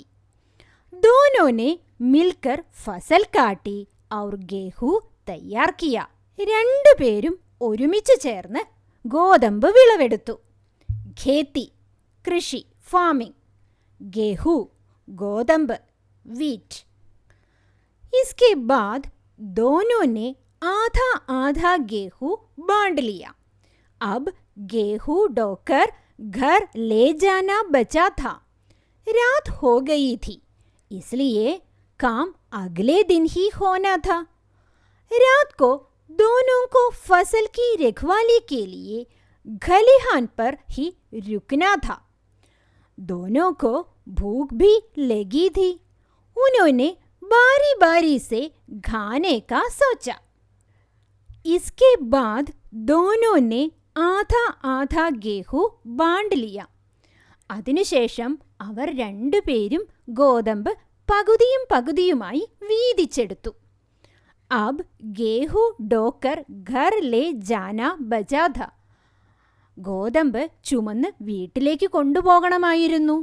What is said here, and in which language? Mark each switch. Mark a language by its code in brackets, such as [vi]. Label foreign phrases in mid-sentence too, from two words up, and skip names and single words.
[hi] दोनोंने मिलकर फसल काटी और गेहूं तैयार किया, [ml] 2 പേരും ഒരുമിച്ച് ചേർന്ന് ഗോതമ്പ് വിളവെടുത്തു. ഖേത്തി കൃഷി, ഫാമിംഗ്. ഗേഹൂ ഗോതമ്പ്, വീറ്റ്. [hi] इसके बाद दोनों ने आधा आधा गेहूं बांट लिया. अब गेहूं ढोकर घर ले जाना बचा था. रात हो गई थी, इसलिए काम अगले दिन ही होना था. रात को दोनों को फसल की रखवाली के लिए खलिहान पर ही रुकना था. दोनों को भूख भी लगी थी. उन्होंने बारी बारी से खाने का सोचा. इसके बाद दोनों ने आधा आधा गेहूं बांट लिया. [ml] അതിനുശേഷം അവർ 2 പേരും ഗോതമ്പ് പകുതിയും പകുതിയുമായി വീതിച്ചെടുത്തു. [hi] अब गेहूं ढोकर घर ले जाना बचा था, [ml] ഗോതമ്പ് ചുമന്ന് വീട്ടിലേക്ക് കൊണ്ടുപോകണമായിരുന്നു.